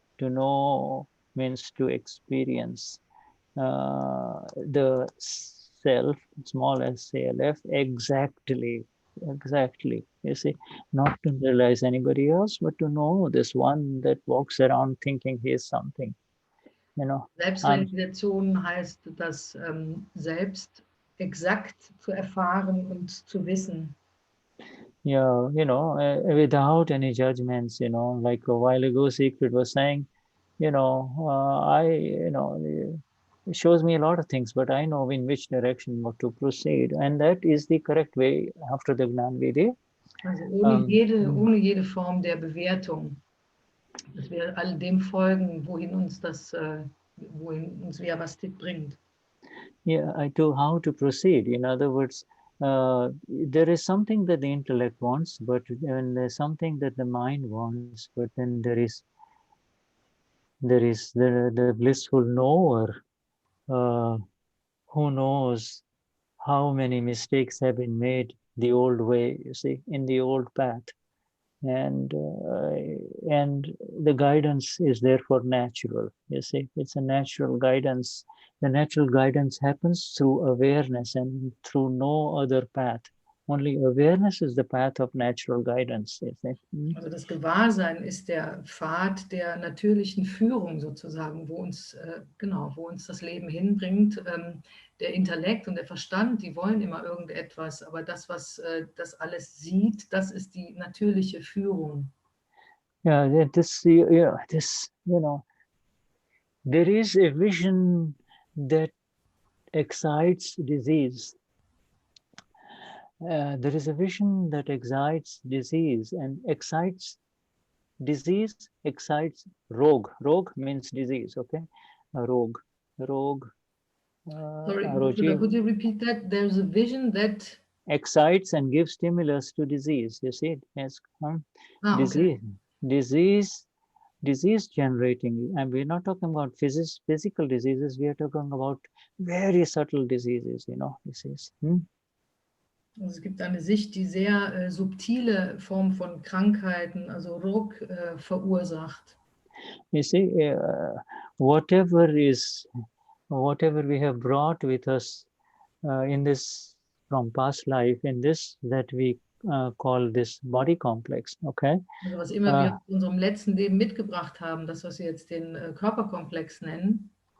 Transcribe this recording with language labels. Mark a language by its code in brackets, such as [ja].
[en] To know means to experience the self, small s, self, exactly. You see, not to realize anybody else, but to know this one that walks around thinking he is something. You know. [de] Selbstrealisation heißt, das Selbst exakt zu erfahren und zu wissen. [en] Yeah, you know, without any judgments, you know, like a while ago, Secret was saying, you know, it shows me a lot of things, but I know in which direction to proceed. And that is the correct way after the Gnan Vidhi. [de] Also ohne jede Form der Bewertung, dass wir all dem folgen, wohin uns wer was bringt. [en] Yeah, to how to proceed. In other words, there is something that the intellect wants, but then there's something that the mind wants, but then there is the blissful knower who knows how many mistakes have been made the old way, you see, in the old path. And the guidance is therefore natural, you see. It's a natural guidance. The natural guidance happens through awareness and through no other path. Only awareness is the path of natural guidance, you see. [de] Also das Gewahrsein ist der Pfad der natürlichen Führung sozusagen, wo uns das Leben hinbringt. Der Intellekt und der Verstand, die wollen immer irgendetwas, aber das, was das alles sieht, das ist die natürliche Führung. [en] Yeah, you know, there is a vision that excites disease. There is a vision that excites disease, and excites disease, excites rog. Rog means disease, okay? Rog. Sorry, could you repeat that? There's a vision that excites and gives stimulus to disease. You see it? Yes. Disease. Okay. Disease generating, and we're not talking about physical diseases, we are talking about very subtle diseases, you know, disease. [de] Also es gibt eine Sicht, die sehr subtile Form von Krankheiten, also Rog, verursacht. [en] You see, whatever we have brought with us in this from past life, in this that we call this body complex, okay? [de] Also was immer wir in unserem letzten Leben mitgebracht haben, das, was wir jetzt den Körperkomplex nennen.